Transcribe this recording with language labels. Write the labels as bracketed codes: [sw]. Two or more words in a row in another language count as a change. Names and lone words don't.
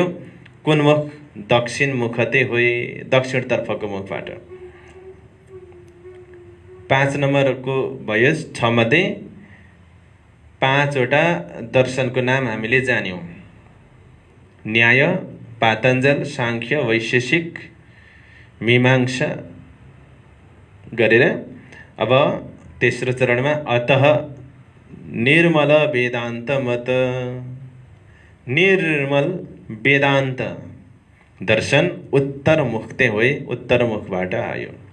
[ne] कुन मुख? [hi] दक्षिण मुखते होए, [ne] दक्षिणतर्फको मुखबाट। 5 नम्बरको भयो। 6 मध्ये 5वटा दर्शनको नाम हामीले जान्यौँ। न्याय, पातञ्जल, साङ्ख्य, वैशेषिक, मीमांसा गरेर अब तेस्रो चरणमा अतः निर्मल वेदान्त मत। निर्मल वेदान्त दर्शन [hi] उत्तर मुखते होए, [ne] उत्तर मुखबाट आयो।